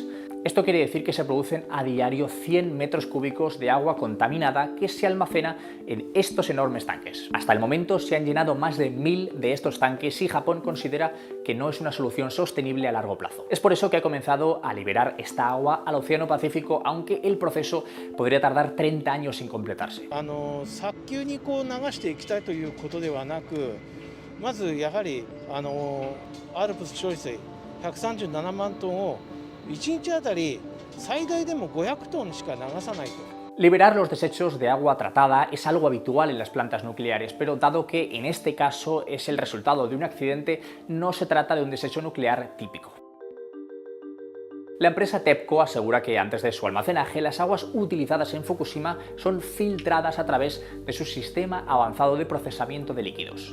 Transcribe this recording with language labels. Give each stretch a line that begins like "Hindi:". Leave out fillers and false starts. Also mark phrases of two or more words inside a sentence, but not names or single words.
Spanish: Esto quiere decir que se producen a diario 100 metros cúbicos de agua contaminada que se almacena en estos enormes tanques. Hasta el momento se han llenado más de 1000 de estos tanques y Japón considera que no es una solución sostenible a largo plazo. Es por eso que ha comenzado a liberar esta agua al Océano Pacífico, aunque el proceso podría tardar 30 años sin completarse.
Japanese: 早急にこう流していきたいということではなく、まずやはりアルプス処理水137万トンを1日あたり最大でも500トンしか流さないと。
Spanish: Liberar los desechos de agua tratada es algo habitual en las plantas nucleares, pero dado que en este caso es el resultado de un accidente, no se trata de un desecho nuclear típico. La empresa TEPCO asegura que antes de su almacenaje, las aguas utilizadas en Fukushima son filtradas a través de su sistema avanzado de procesamiento de líquidos.